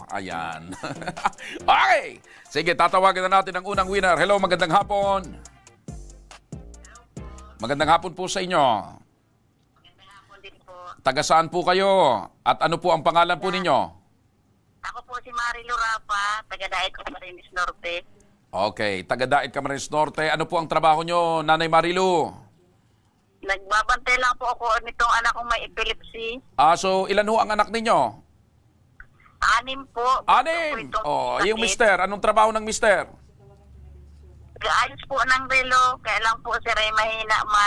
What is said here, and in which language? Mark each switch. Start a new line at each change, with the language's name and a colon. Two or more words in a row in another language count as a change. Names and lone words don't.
Filipino: Ayan. Okay. Sige, tatawagan na natin ang unang winner. Hello, magandang hapon. Magandang hapon po sa inyo. Taga saan po kayo? At ano po ang pangalan po ninyo? Ako po si Marilo Rapa, taga-Daet Camarines Norte. Okay, taga-Daet Camarines Norte. Ano po ang trabaho nyo, Nanay Marilu? Nagbabantay lang po ako nitong anak kong may epilepsy. So ilan ho ang anak ninyo? 6 po. 6? Oh, yung mister. Anong trabaho ng mister? Ayos po ng relo, kaya lang po si Ray mahina man.